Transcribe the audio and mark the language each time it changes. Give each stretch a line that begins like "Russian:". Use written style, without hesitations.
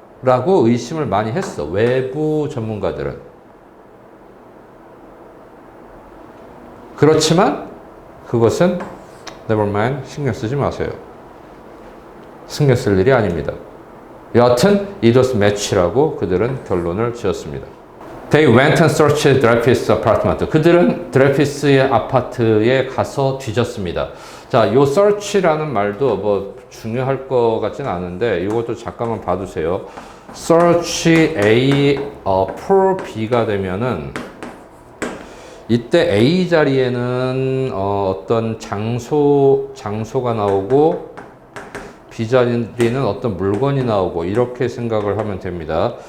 Korean: 라고 의심을 많이 했어. 외부 전문가들은. 그렇지만 그것은
English: never mind,
Korean: 신경 쓰지 마세요. 신경 쓸 일이 아닙니다. 여하튼
English: it was match
Korean: 라고 그들은 결론을 지었습니다.
English: They went and searched Dreyfus apartment.
Korean: 그들은 드레피스의 아파트에 가서 뒤졌습니다. 자, 요 search라는 말도 뭐 중요할 것 같진 않은데 이것도 잠깐만 봐두세요. search A for B가 되면은 이때 A 자리에는 어떤 장소가 나오고 B 자리는 어떤 물건이 나오고 이렇게 생각을 하면 됩니다.